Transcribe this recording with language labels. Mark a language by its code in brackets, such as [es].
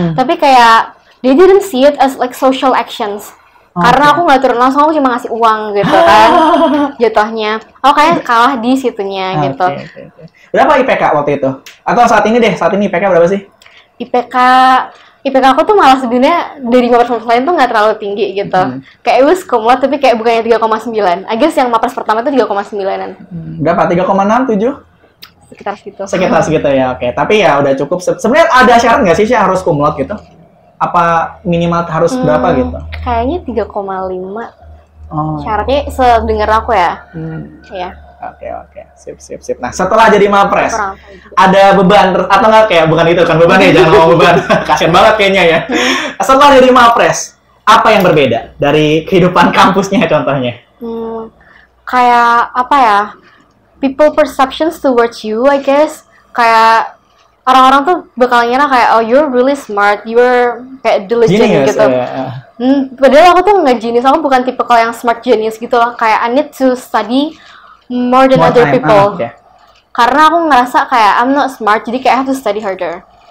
[en] Tapi kayak they didn't see it as like social actions. [id] Karena aku nggak turun langsung, aku cuma ngasih uang gitu kan, jatuhnya. Aku kayak kalah di situnya gitu. Okay. Berapa IPK waktu itu? Atau saat ini IPK berapa sih? IPK aku tuh malah sebenarnya dari mapres lain tuh nggak terlalu tinggi gitu. Kayak [en] it was [id] cum laude, tapi kayak bukannya 3,9. [en] I guess [id] yang mapres pertama itu 3,9-an. Berapa? 3,6, 7? Sekitar segitu ya, oke. Tapi ya udah cukup. Sebenarnya ada syarat nggak sih harus cum laude gitu? Apa minimal harus berapa gitu? Kayaknya 3,5. Syaratnya sedengar aku ya. Iya. Oke. Sip. Nah, setelah jadi mapres, ada beban atau enggak kayak bukan itu kan beban ya, jangan ngomong beban. Kasian banget kayaknya ya. Setelah jadi mapres, apa yang berbeda dari kehidupan kampusnya contohnya? Kayak apa ya? [en] People perceptions towards you, I guess. [id] Kayak orang-orang tuh bakal ngira kayak, [en] oh you're really smart, you're kayak diligent genius, [id] gitu. Padahal aku tuh nggak genius, aku bukan tipe yang smart genius gitu loh. [en] Kayak I need to study more than other people. [id] Karena aku ngerasa kayak [en] I'm not smart, [id] jadi kayak [en] I have to study harder.